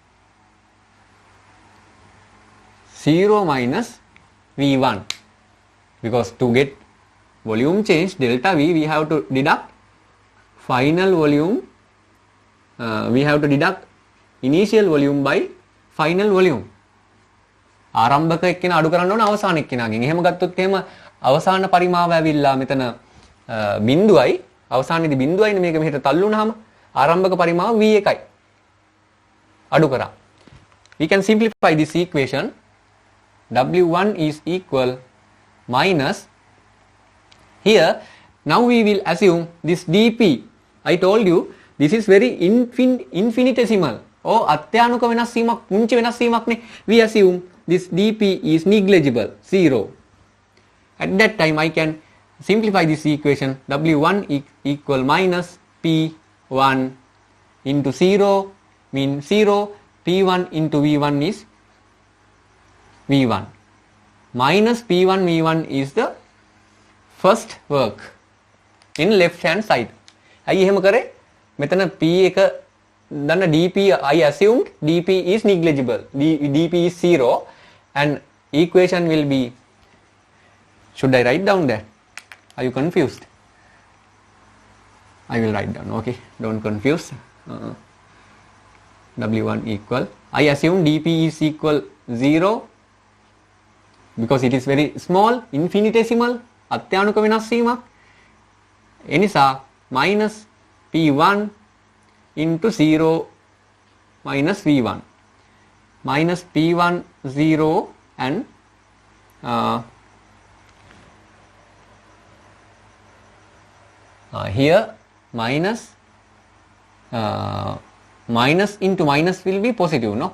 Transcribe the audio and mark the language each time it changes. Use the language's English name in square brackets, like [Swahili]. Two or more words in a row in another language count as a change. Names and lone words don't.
[English] 0 minus V1. Because to get volume change delta V, we have to deduct final volume. We have to deduct initial volume by final volume. [Sinhala] ආරම්භක එක්කෙනා අඩු කරන්න ඕන අවසාන එක්කෙනාගෙන්. එහෙම ගත්තොත් එහෙම අවසාන පරිමාව ඇවිල්ලා මෙතන බිඳුවයි, අවසානයේදී බිඳුවයිනේ මේක මෙහෙට තල්ලු වුණාම ආරම්භක පරිමාව V1යි. අඩු කරා. [English] We can simplify this equation. W1 is equal minus, here now we will assume this dP. I told you this is very infinitesimal or [Sinhala] අත්‍යානුක වෙනස් වීමක්, පුංචි වෙනස් වීමක් නේ. [English] We assume this dP is negligible, 0. At that time I can simplify this equation. W1 equal minus P1 into 0 means 0. P1 into V1 is V1. Minus P1 V1 is the first work in left hand side. [Sinhala] ඇයි එහෙම කරේ? මෙතන P එක දන්න dP, [English] I assumed dP is negligible. dP is 0 and equation will be, should I write down that? Are you confused? I will write down. Okay, don't confuse. W1 equal, I assume dP is equal 0 because it is very small, infinitesimal, [Sinhala] අත්‍යානුක වෙනස් වීමක්. [English] එනිසා minus P1 into 0 minus V1. Minus P1 0 and here minus minus into minus will be positive, no?